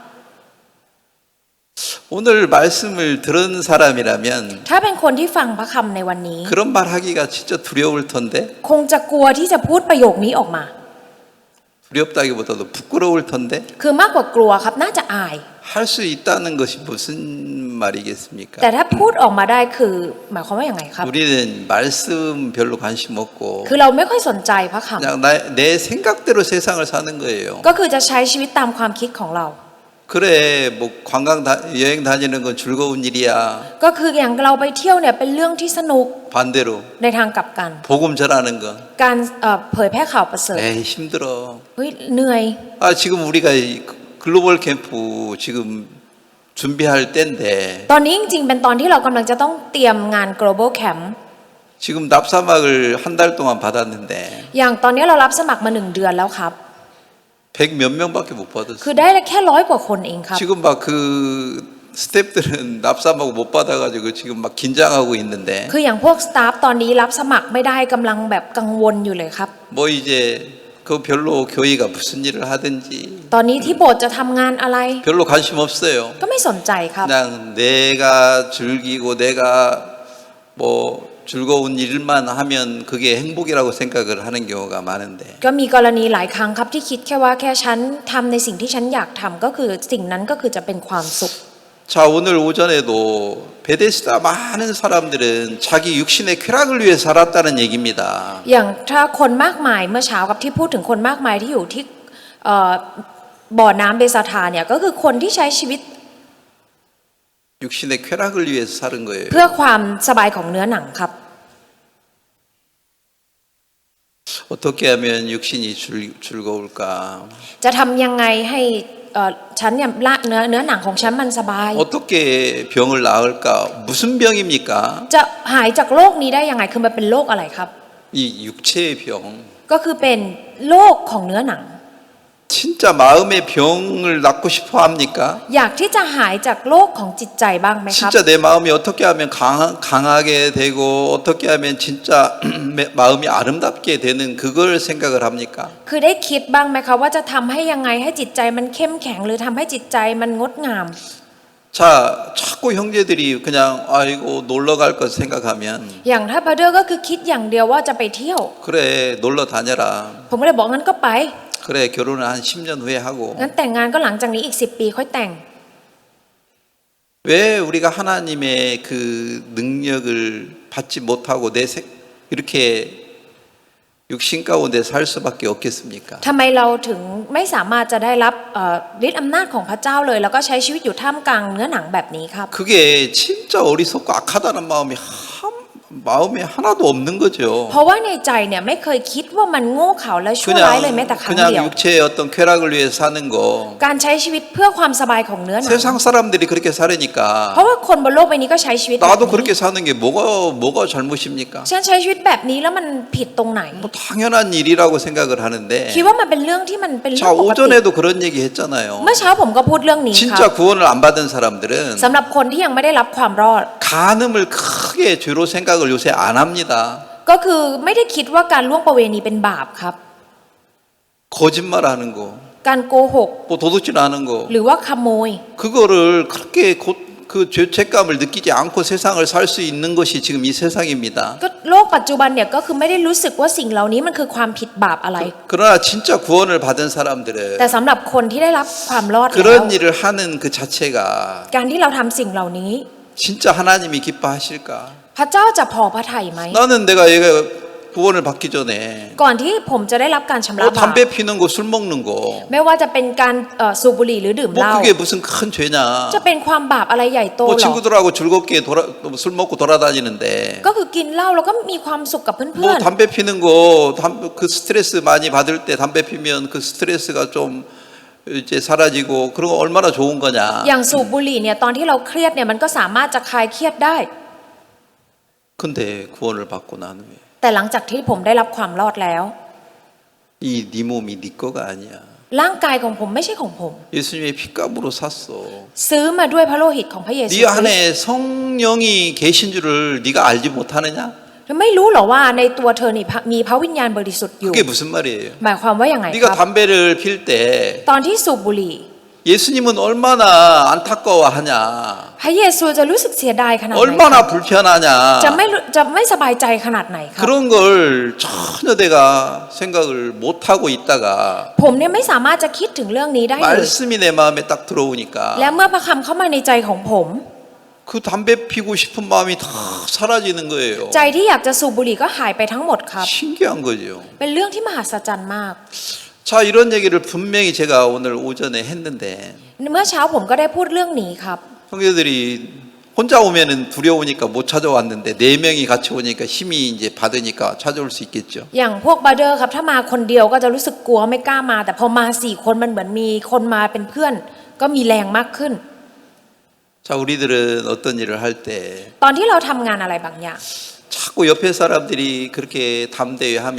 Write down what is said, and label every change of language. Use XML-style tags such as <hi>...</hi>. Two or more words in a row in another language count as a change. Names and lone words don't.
<ko>오늘 말씀을 들은 사람이라면</ko> <th>ำถ้าเป็นคนที่ฟังพระคำในวันนี้</th> <ko>그런 말 하기가 진짜 두려울 텐데</ko> <th>คงจะกลัวที่จะพูดประโยคนี้ออกมา</th> <ko>두렵다기보다도 부끄러울 텐데</ko> <th>คือมากกว่ากลัวครับน่าจะอาย</th> <ko>할 수 있다는 것이 무슨 말이겠습니까?</ko> <th>แต่ถ้าพูดออกมาได้คือหมายความว่าอย่างไรครับ</th> <ko>우리는 말씀 별로 관심 없고</ko> <th>คือเราไม่ค่อยสนใจพระค</th> <ko>그냥 내 생각대로 세상을 사는 거예요.</ko> <th>ำก็คือจะใช้ชีวิตตามความคิดของเรา</th> <ko>그래 뭐 여행 다니는 건 즐거운 일이야.</ko> <th>ก็คืออย่างเราไปเที่ยวเนี่ยเป็นเรื่องที่สนุก</th> <ko>반대로</ko> <th>ในทางกลับกัน</th> <ko>복음 전하는 건</ko> <th>การเผยแพร่ข่าวประเสริฐ</th> <ko>에이 힘들어.</ko> <th>เฮ้ยเหนื่อย</th> <ko>지금 우리가</ko> <en>global camp</en> <ko>지금 준비할 때인데</ko> <th>ตอนนี้จริงๆเป็นตอนที่เรากำลังจะต้องเตรียมงาน</th> <en>global camp</en> <ko>지금 납사막을 한 달 동안 받았는데</ko> <th>อย่างตอนนี้เรารับสมัครมา1 เดือนแล้วครับ</th> <ko>100 몇 명밖에 못 받았어.</ko> <th>คือได้แค่100 กว่าคนเองครับ</th> <ko>지금 막 그 스태프들은 납사막 못 받아가지고 지금 막 긴장하고 있는데</ko> <th>คืออย่างพวกสตาฟตอนนี้รับสมัครไม่ได้กำลังแบบกังวลอยู่เลยครับ</th> <ko>뭐 이제 그 별로 교회가 무슨 일을 하든지</ko> <th>ตอนนี้ที่โบสถ์จะทำงานอะไร</th> <ko>별로 관심 없어요.</ko> <th>ก็ไม่สนใจครับ</th> <ko>그냥 내가 즐기고 내가 뭐 즐거운 일만 하면 그게 행복이라고 생각을 하는 경우가 많은데</ko> <th>ก็มีกรณีหลายครั้งครับที่คิดแค่ว่าแค่ฉันทำในสิ่งที่ฉันอยากทำก็คือสิ่งนั้นก็คือจะเป็นความสุข</th> <ko>자, 오늘 오전에도 베데스다 많은 사람들은 자기 육신의 쾌락을 위해 살았다는 얘기입니다.</ko> <th>อย่างถ้าคนมากมายเมื่อเช้ากับที่พูดถึงคนมากมายที่อยู่ที่บ่อน้ำเบซาธาเนี่ยก็คือคนที่ใช้ชีวิต</th> <ko>육신의 쾌락을 위해서 사는 거예요.</ko> <th>เพื่อความสบายของเนื้อหนังครับ</th> <ko>어떻게 하면 육신이 즐거울까?</ko> <th>จะทำยังไงให้ฉันเนี่ยละเนื้อหนังของฉันมันสบาย</th> <ko>어떻게 병을 나을까? 무슨 병입니까?</ko> <th>จะหายจากโรคนี้ได้ยังไงคือมันเป็นโรคอะไรครับ</th> <ko>이 육체의 병.</ko> <th>ก็คือเป็นโรคของเนื้อหนัง</th> <ko>진짜 마음의 병을 낫고 싶어 합니까?</ko> <th>อยากที่จะหายจากโรคของจิตใจบ้างไหมครับ</th> <ko>진짜 내 마음이 어떻게 하면 강하게 되고 어떻게 하면 진짜 마음이 아름답게 되는 그걸 생각을 합니까?</ko> <th>คือได้คิดบ้างไหมครับว่าจะทำให้ยังไงให้จิตใจมันเข้มแข็งหรือทำให้จิตใจมันงดงาม</th> <ko>자, 자꾸 형제들이 그냥 아이고 놀러 갈 것 생각하면</ko> <th>อย่างถ้าพาเดอร์ก็คือคิดอย่างเดียวว่าจะไปเที่ยว</th> <ko>그래 놀러 다녀라.</ko> <th>ผมก็เลยบอกงั้นก็ไป</th> <ko>그래 결혼을 한 10년 후에 하고.</ko> <th>งั้นแต่งงานก็หลังจากนี้อีก10 ปีค่อยแต่ง</th> <ko>왜 우리가 하나님의 그 능력을 받지 못하고 이렇게 육신 가운데 살 수밖에 없겠습니까?</ko> <th>ทำไมเราถึงไม่สามารถจะได้รับฤทธิ์อำนาจของพระเจ้าเลยแล้วก็ใช้ชีวิตอยู่ท่ามกลางเนื้อหนังแบบนี้ครับ</th> <ko>그게 진짜 어리석고 악하다는 마음에 하나도 없는 거죠.</ko> <th>เพราะว่าในใจเนี่ยไม่เคยคิดว่ามันโง่เขลาและชั่วร้ายเลยแม้แต่ครั้งเดียว</th> <ko>그냥 육체의 어떤 쾌락을 위해 사는 거.</ko> <th>การใช้ชีวิตเพื่อความสบายของเนื้อหนัง</th> <ko>세상 사람들이 그렇게</ko> <th>เพ</th> <ko>살으니까</ko> <th>ราะว่าคนบนโลกใบนี้ก็ใช้ชีวิตแบบ</th> <ko>나도</ko> <th>นี้</th> <ko>그렇게 사는 게 뭐가 잘못입니까?</ko> <th>ฉันใช้ชีวิตแบบนี้แล้วมันผิดตรงไหน</th> <ko>뭐 당연한 일이라고 생각을 하는데.</ko> <th>คิดว่ามันเป็นเรื่องที่มันเป็นเรื่อ</th> <ko>자</ko> <th>งปกติ</th> <ko>오전에도 그런 얘기 했잖아요.</ko> <th>เมื่อเช้าผมก็พูดเรื่องนี้ค</th> <ko>진짜</ko> <th>รับ</th> <ko>구원을 안 받은 사람들은</ko> <th>สำหรับคนที่ยังไม่ได้รับความรอด</th> <ko>간음을 크게 죄로 생각을 요새 안 합니다.</ko> <th>ก็คือไม่ได้คิดว่าการล่วงประเวณีเป็นบาปครับ</th> <ko>거짓말하는 거,</ko> <th>การโกหก</th> <ko>뭐 도둑질하는 거,</ko> <th>หรือว่าขโมย</th> <ko>그거를 그렇게 그 죄책감을 느끼지 않고 세상을 살 수 있는 것이 지금 이 세상입니다.</ko> <th>ก็โลกปัจจุบันเนี่ยก็คือไม่ได้รู้สึกว่าสิ่งเหล่านี้มันคือความผิดบาปอะไร</th> <ko>그러나 진짜 구원을 받은 사람들은</ko> <th>แต่สำหรับคนที่ได้รับความรอดแล้ว</th> <ko>그런 일을 하는 그 자체가</ko> <th>การที่เราทำสิ่งเหล่านี้</th> <ko>진짜 하나님이 기뻐하실까?</ko> <th>พระเจ้าจะพอพระทัยไหม</th> <ko>나는 내가 얘가 구원을 받기 전에</ko> <th>ก่อนที่ผมจะได้รับการชำระบาป</th> <ko>담배 피는 거, 술 먹는 거,</ko> <th>ไม่ว่าจะเป็นการสูบบุหรี่หรือดื่มเห</th> <ko>뭐</ko> <th>ล้า</th> <ko>그게 무슨 큰 죄냐?</ko> <th>จะเป็นความบาปอะไรใหญ่โต</th> <ko>뭐</ko> <th>หรอ</th> <ko>친구들하고 즐겁게 술 먹고 돌아다니는데</ko> <th>ก็คือกินเหล้าแล้วก็มีความสุขกับเพื่</th> <ko>뭐</ko> <th>อน</th> <ko>담배 피는 거, 그 스트레스 많이 받을 때 담배 피면 그 스트레스가 좀 이제 사라지고 그런 거 얼마나 좋은 거냐?</ko> <th>ๆอย่างสูบบุหรี่เนี่ยตอนที่เราเครียดเนี่ยมันก็สามารถจะคลายเครียดได้</th> <ko>근데 구원을 받고 난 후에</ko> <th>แต่หลังจากที่ผมได้รับความรอดแล้ว</th> <ko>이 네 몸이 네 거가 아니야.</ko> <th>ร่างกายของผมไม่ใช่ของผม</th> <ko>예수님의 피값으로 샀어.</ko> <th>ซื้อมาด้วยพระโลหิตของพระเยซู</th> <ko>네</ko> <th>คริสต์</th> <ko>안에 성령이 계신 줄을 네가 알지 못하느냐?</ko> <th>ไม่รู้เหรอว่าในตัวเธอนี่มีพระวิญญาณบริสุทธิ์อยู่</th> <ko>그게 무슨 말이에요?</ko> <th>หมายความว่าอย่างไงค</th> <ko>네가</ko> <th>รับ</th> <ko>담배를 필 때</ko> <th>ตอนที่สูบบุหรี่</th> <ko>예수님은 얼마나 안타까워하냐?</ko> <th>พระเยซูจะรู้สึกเสียดายขนาดไหน</th> <ko>얼마나 불편하냐?</ko> <th>จะไม่สบายใจขนาดไหนครับ</th> <ko>그런 걸 전혀 내가 생각을 못 하고 있다가</ko> <th>ผมเนี่ยไม่สามารถจะคิดถึงเรื่องนี้ได้เลย</th> <ko>말씀이 내 마음에 딱 들어오니까</ko> <th>และเมื่อพระคำเข้ามาในใจของผม</th> <ko>그 담배 피고 싶은 마음이 다 사라지는 거예요.</ko> <th>ใจที่อยากจะสูบบุหรี่ก็หายไปทั้งหมดครับ</th> <ko>신기한 거죠.</ko> <th>เป็นเรื่องที่มหัศจรรย์มาก</th> <ko>자, 이런 얘기를 분명히 제가 오늘 오전에 했는데</ko> <th>เมื่อเช้าผมก็ได้พูดเรื่องนี้ครับ</th> <ko>형제들이 혼자 오면은 두려우니까 못 찾아왔는데 네 명이 같이 오니까 힘이 이제 받으니까 찾아올 수 있겠죠.</ko> <th>อย่างพวกบาร์เดอร์ครับถ้ามาคนเดียวก็จะรู้สึกกลัวไม่กล้ามา แต่พอมา4 คนมันเหมือนมีคนมาเป็นเพื่อน ก็มีแรงมากขึ้น</th> <ko>자, 우리들은 어떤 일을 할 때</ko> <th>ตอนที่เราทำงานอะไรบางอย่าง</th> <ko>자꾸 옆에 사람들이 그렇게 담대하면</ko>